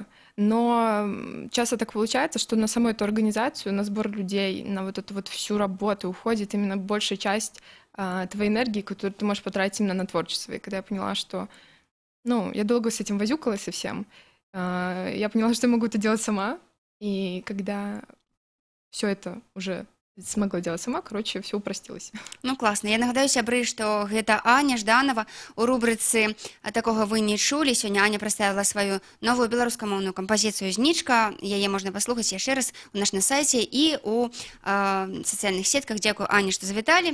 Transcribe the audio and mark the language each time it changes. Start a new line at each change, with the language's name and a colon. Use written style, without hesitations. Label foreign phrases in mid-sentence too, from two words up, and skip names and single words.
Russian: Но часто так получается, что на саму эту организацию, на сбор людей, на вот эту вот всю работу уходит именно большая часть твоей энергии, которую ты можешь потратить именно на творчество. И когда я поняла, что я долго с этим возюкалась совсем, я поняла, что я могу это делать сама. И когда все это уже смогла делать сама, все упростилось.
Belarusian: Класна. Я нагадаю, сябры, што гэта Аня Жданова у рубрыцы «Такога вы не чулі». Сёння Аня прадставіла сваю новую беларускамоўную кампазіцыю «Знічка». Яе можна паслухаць яшчэ раз у нас на сайце і у сацыяльных сетках. Дзякую, Аня, што завіталі.